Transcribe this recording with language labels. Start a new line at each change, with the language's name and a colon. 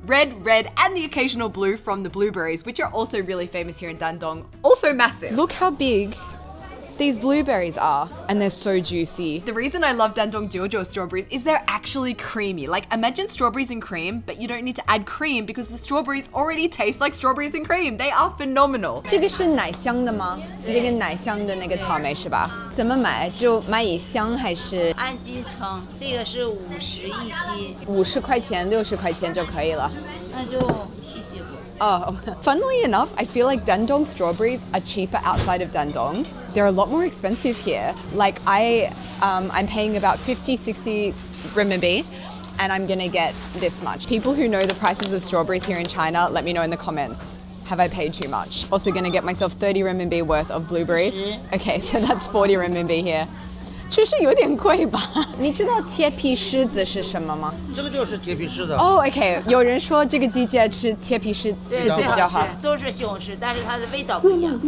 English: Red, and the occasional blue from the blueberries, which are also really famous here in Dandong, also massive. Look how big these blueberries are, and they're so juicy. The reason I love Dandong Jiujiu strawberries is they're actually creamy. Like, imagine strawberries and cream, but you don't need to add cream because the strawberries already taste like strawberries and cream. They are phenomenal.
Chinese: 这个是奶香的吗？这个奶香的那个草莓是吧？怎么买？就买以箱还是？按斤称，这个是50一斤 50块钱、60块钱就可以了。那就一些个。
English: Oh, funnily enough, I feel like Dandong strawberries are cheaper outside of Dandong. They're a lot more expensive here. Like I'm paying about 50, 60 renminbi and I'm gonna get this much. People who know the prices of strawberries here in China, let me know in the comments. Have I paid too much? Also gonna get myself 30 renminbi worth of blueberries. Okay, so that's 40 renminbi here.
Chinese: 确实有点贵吧？你知道贴皮狮子是什么吗？这个就是贴皮狮子。哦、OK， 有人说这个季节吃贴皮狮子比较好。都是西红柿，但是它的味道不一样。